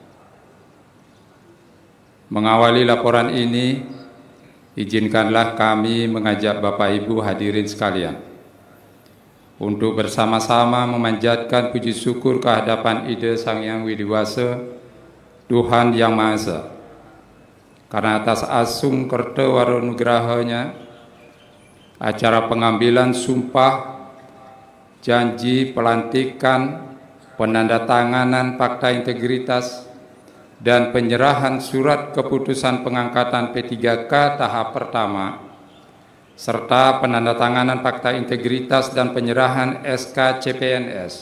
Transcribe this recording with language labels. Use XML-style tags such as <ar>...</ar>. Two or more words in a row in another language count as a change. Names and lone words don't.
<id>Mengawali laporan ini, izinkanlah kami mengajak Bapak Ibu hadirin sekalian untuk bersama-sama memanjatkan puji syukur kehadapan Ida Sang Yang Widi Wasa, Tuhan Yang Maha Esa, karena atas</id> <ban>asung kerta waronugrahanya,</ban> <id>acara pengambilan sumpah, janji pelantikan, penandatanganan fakta integritas, dan penyerahan surat keputusan pengangkatan P3K tahap pertama serta penandatanganan fakta integritas dan penyerahan SK CPNS.</id>